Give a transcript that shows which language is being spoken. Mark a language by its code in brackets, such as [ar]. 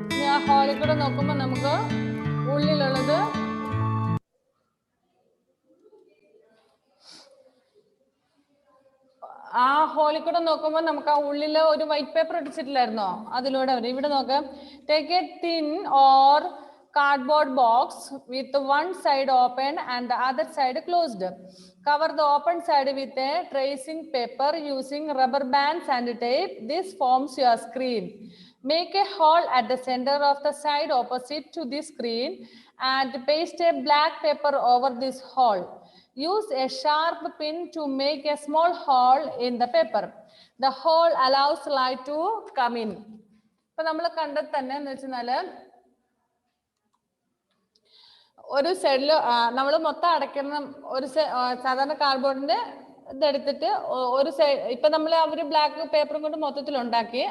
[ml] ആ ഹോളിൽ കൂടെ നോക്കുമ്പോ നമുക്ക് ഉള്ളിലുള്ളത് ആ ഹോളിൽ കൂടെ നോക്കുമ്പോൾ നമുക്ക് ആ ഉള്ളില് ഒരു വൈറ്റ് പേപ്പർ ഒട്ടിച്ചിട്ടില്ലായിരുന്നോ? അതിലൂടെ വരും. ഇവിടെ നോക്കാം. [en] Take a thin or cardboard box with one side open and the other side closed. Cover the open side with a tracing paper using rubber bands and tape. This forms your screen. Make a hole at the center of the side opposite to the screen and paste a black paper over this hole. Use a sharp pin to make a small hole in the paper. The hole allows light to come in. [ml] ഇപ്പൊ നമ്മൾ കണ്ടത് തന്നെ എന്ന് വെച്ചാൽ ഒരു സൈഡില് നമ്മൾ മൊത്തം അടയ്ക്കുന്ന ഒരു സാധാരണ കാർഡ്ബോർഡിന്റെ ഇതെടുത്തിട്ട് ഒരു സൈഡ് ഇപ്പൊ നമ്മൾ അവര് ബ്ലാക്ക് പേപ്പറും കൊണ്ട് മൊത്തത്തിൽ ഉണ്ടാക്കി.